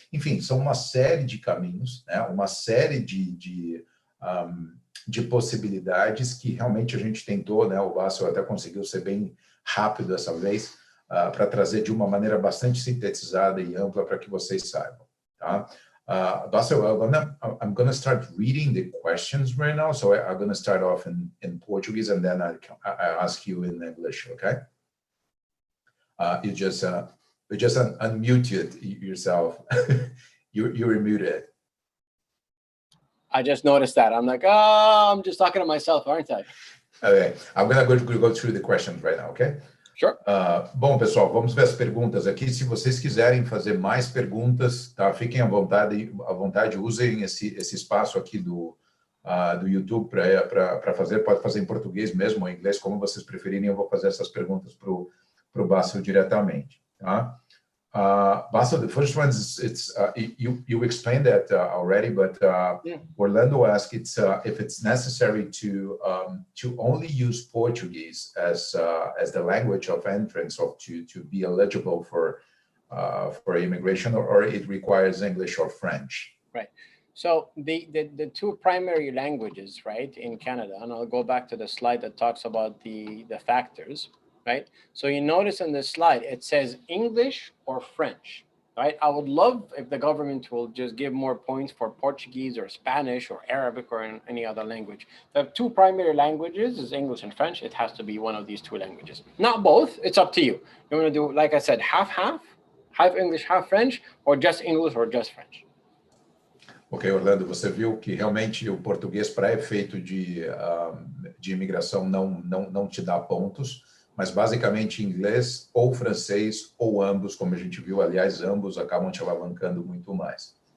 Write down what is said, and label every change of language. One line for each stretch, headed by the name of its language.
Portuguese: Enfim, são uma série de caminhos, né? Uma série de possibilidades que realmente a gente tentou, né? O Bassel até conseguiu ser bem rápido dessa vez, para trazer de uma maneira bastante sintetizada e ampla para que vocês saibam, tá?
English: Bassel, I'm gonna start reading the questions right now, so I'm gonna start off in Portuguese and then I ask you in English, okay? You just unmuted yourself. You're muted. I just noticed that. I'm like, oh, I'm just talking to myself, aren't I? Okay, I'm going to go through the questions right now, okay? Sure.
Portuguese: Bom, pessoal, vamos ver as perguntas aqui. Se vocês quiserem fazer mais perguntas, tá? Fiquem à vontade, usem esse espaço aqui do YouTube para fazer. Pode fazer em português mesmo ou em inglês, como vocês preferirem. Eu vou fazer essas perguntas para o Bassel diretamente, tá?
English: Bassel, the first one is you explained that already, but Yeah. Orlando asked if it's necessary to only use Portuguese as the language of entrance or to be eligible for immigration, or it requires English or French. Right. So the two primary languages, right, in Canada, and I'll go back to the slide that talks about the factors. Right? So you notice in this slide, it says English or French, right? I would love if the government will just give more points for Portuguese or Spanish or Arabic or any other language. The two primary languages is English and French. It has to be one of these two languages. Not both, it's up to you. You want to do, like I said, half English, half French, or just English or just French.
Portuguese: Ok, Orlando, você viu que realmente o português para efeito de imigração não te dá pontos, mas basicamente inglês ou francês ou ambos, como a gente viu, aliás, ambos acabam te alavancando muito mais.